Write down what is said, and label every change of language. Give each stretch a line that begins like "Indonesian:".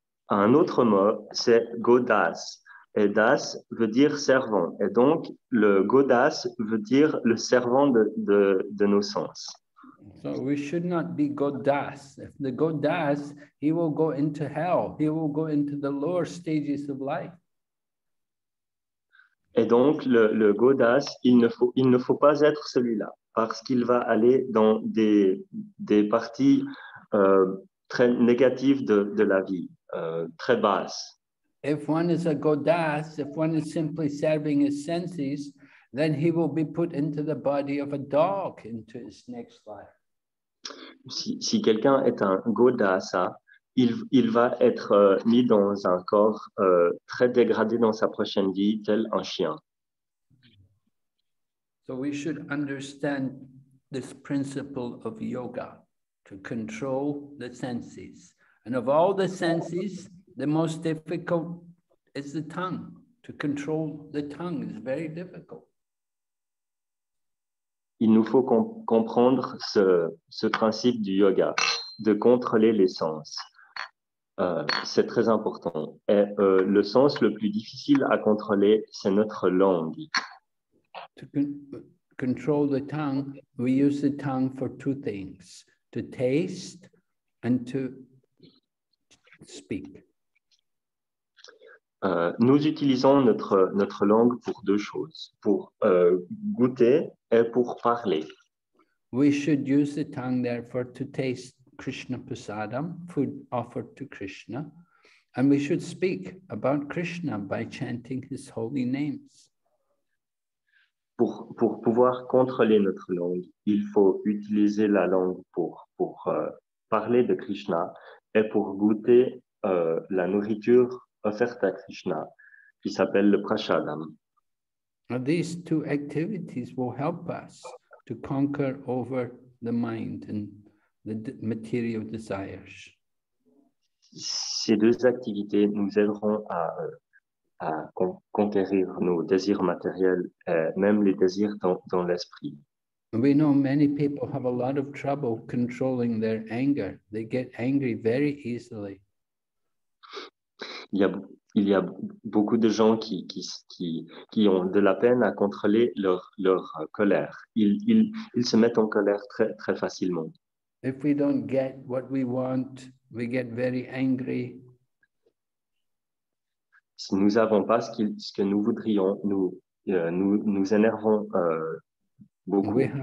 French: Un autre mot, c'est Godas. Et Das veut dire servant. Et donc, le Godas veut dire le servant de nos sens.
English: So we should not be Godas. If the Godas, he will go into hell. He will go into the lower stages of life.
French: Et donc, le Godas, il ne faut pas être celui-là, parce qu'il va aller dans des parties très négatives de la vie, très basses.
English: If one is a Godas, if one is simply serving his senses, then he will be put into the body of a dog into his next life.
French: Si quelqu'un est un Godasa, il va être mis dans un corps très dégradé dans sa prochaine vie, tel un chien.
English: So we should understand this principle of yoga, to control the senses. And of all the senses, the most difficult is the tongue. To control the tongue is very difficult.
French: Il nous faut comprendre ce principe du yoga, de contrôler les sens. C'est très important. Et le sens le plus difficile à contrôler, c'est notre langue.
English: To control the tongue, we use the tongue for two things, to taste and to speak.
French: Nous utilisons notre langue pour deux choses, pour goûter et pour parler.
English: We should use the tongue, therefore, to taste Krishna prasadam, food offered to Krishna, and we should speak about Krishna by chanting his holy names.
French: Pour pouvoir contrôler notre langue, il faut utiliser la langue pour parler de Krishna et pour goûter la nourriture offerte à Krishna, qui s'appelle le prasadam.
English: Now, these two activities will help us to conquer over the mind and the material desires.
French: Ces deux activités nous aideront à conquérir nos désirs matériels, même les désirs dans l'esprit.
English: We know many people have a lot of trouble controlling their anger. They get angry very easily.
French: Il y a beaucoup de gens qui ont de la peine à contrôler leur colère. Ils se mettent en colère très, très facilement.
English: If we don't get what we want, we get very angry.
French: Si nous n'avons pas ce que nous voudrions, nous énervons beaucoup.